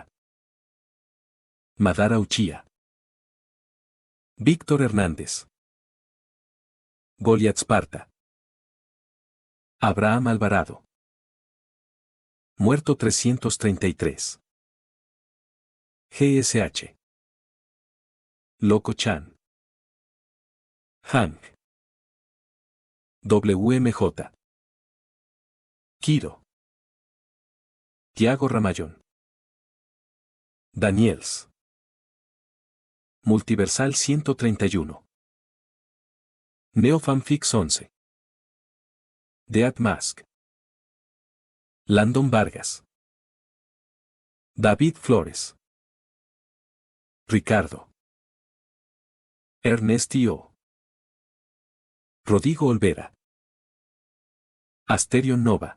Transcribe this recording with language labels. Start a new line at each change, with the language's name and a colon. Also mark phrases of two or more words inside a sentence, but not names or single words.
Spanish: Madara Uchía. Víctor Hernández. Goliat Sparta. Abraham Alvarado. Muerto 333. GSH. Loco Chan. Hank. WMJ. Kiro. Tiago Ramayón. Daniels. Multiversal 131. Neofanfix 11. Dead Mask. Landon Vargas. David Flores. Ricardo. Ernestio. Rodrigo Olvera. Asterion Nova.